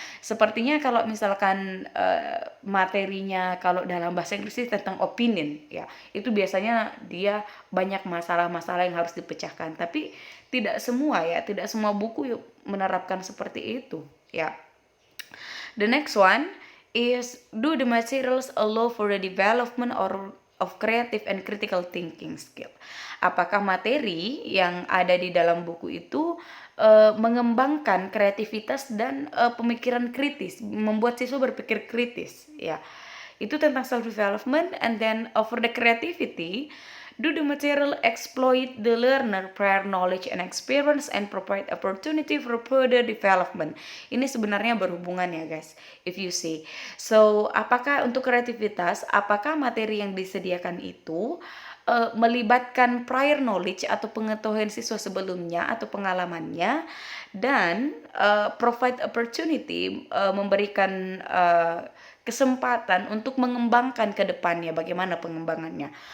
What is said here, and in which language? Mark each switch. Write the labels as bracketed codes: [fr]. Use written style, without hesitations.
[id] Sepertinya kalau misalkan materinya kalau dalam bahasa Inggris tentang opinion ya, itu biasanya dia banyak masalah-masalah yang harus dipecahkan, tapi tidak semua buku menerapkan seperti itu ya. [en] The next one is, do the materials allow for the development of creative and critical thinking skill? [id] Apakah materi yang ada di dalam buku itu mengembangkan kreativitas dan pemikiran kritis, membuat siswa berpikir kritis ya. Itu tentang self development. [en] And then for the creativity, do the material exploit the learner prior knowledge and experience and provide opportunity for further development? [id] Ini sebenarnya berhubungan ya guys, [en] if you see. [id] So, apakah untuk kreativitas, apakah materi yang disediakan itu melibatkan prior knowledge atau pengetahuan siswa sebelumnya atau pengalamannya, dan [en] provide opportunity, [id] memberikan kesempatan untuk mengembangkan ke depannya, bagaimana pengembangannya.